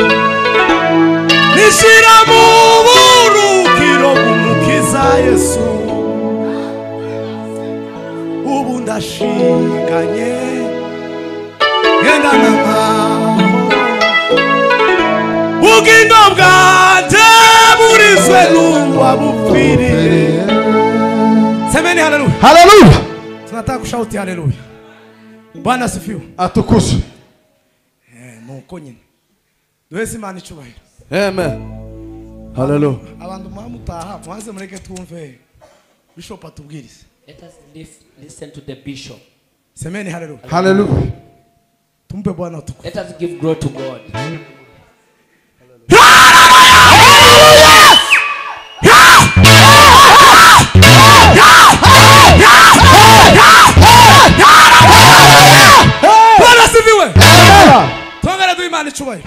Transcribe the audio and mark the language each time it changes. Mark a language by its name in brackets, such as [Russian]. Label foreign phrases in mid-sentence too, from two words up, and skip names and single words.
[Kinyarwanda] nishira mu burukiro bw'umukiza Yesu ubu ndashinganye genda n'amahoro bugingo bwanje burizwe n'uwabupfiriye [Swahili] semeni haleluya [Kinyarwanda] Haleluya. [Swahili] tunataka kushauti haleluya Bwana asifiwe [Kinyarwanda] Atukuzwe. nuko nyine duheze Imana icubahiro Amen. Haleluya. abantu mutaha mwaze mureke twumve Bishop atubwirize. [English] Let us listen to the bishop. [Swahili] Semeni haleluya. Haleluya. Tumpe Bwana utukufu. [English] Let us give glory to God. [Swahili] Bwana sifiwe. [Kinyarwanda] Tongera du Imana icubahiro.